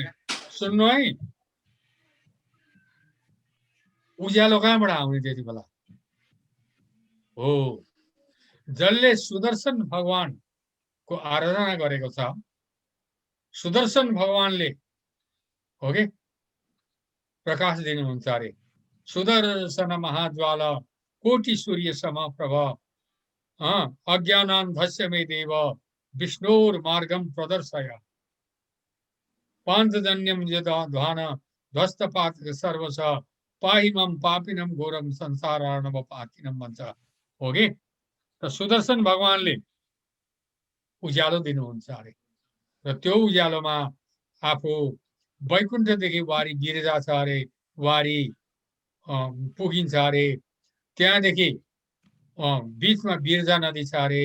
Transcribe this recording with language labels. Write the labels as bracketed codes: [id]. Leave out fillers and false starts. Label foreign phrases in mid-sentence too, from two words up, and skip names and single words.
[ne] सुन्नु है, उज्यालो कहाँबाट आउने त्यति बेला हो? जसले सुदर्शन भगवानको आराधना गरेको छ, सुदर्शन भगवानले हो कि प्रकाश दिनुहुन्छ अरे। [sa] सुदर्शन महाज्वाला कोटि सूर्य समप्रभ अज्ञानान्धस्य मे देव विष्णोर मार्गम प्रदर्शय पांचजन्यम यदा ध्वान ध्वस्तपात सर्वस पाहिमम पापिनम घोरम संसारार्णव पातिनम [ne] भन्छ हो कि। त सुदर्शन भगवानले उज्यालो दिनुहुन्छ अरे र त्यो उज्यालोमा आफू वैकुण्ठदेखि वारी गिरिजा छ अरे, वारी पुगिन्छ अरे। त्यहाँदेखि बीचमा बिरजा नदी छ अरे।